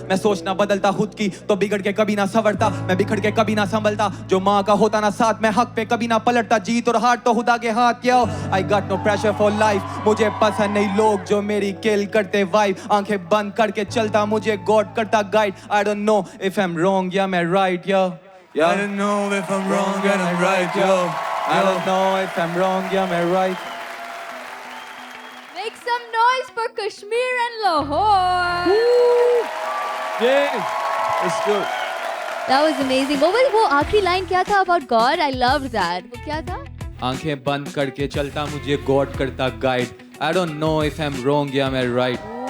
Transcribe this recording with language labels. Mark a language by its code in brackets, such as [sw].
[hi] मैं सोचना बदलता खुद की तो बिगड़ के कभी ना संवरता, मैं बिखड़ के कभी ना संभलता। जो माँ का होता ना साथ, मैं हक पे कभी ना पलटता। जीत और हार तो खुदा के हाथ। यो [en] I got no pressure for life, [hi] मुझे पसंद नहीं लोग जो मेरी किल करते वाइब। आंखें बंद करके चलता मुझे गॉड करता guide. [en] I don't know if I am wrong [hi] या मैं right. Yo [en] I don't know if I'm wrong and I'm right, yo. I don't know if I'm wrong या मैं right. Make some noise for Kashmir and Lahore. Yeah, it's good. That was amazing. [hi] वो आखिरी line क्या था about God? [en] I loved that. [hi] वो क्या था? आंखें बंद करके चलता मुझे गॉड करता guide. [en] I don't know if I'm wrong या मैं right.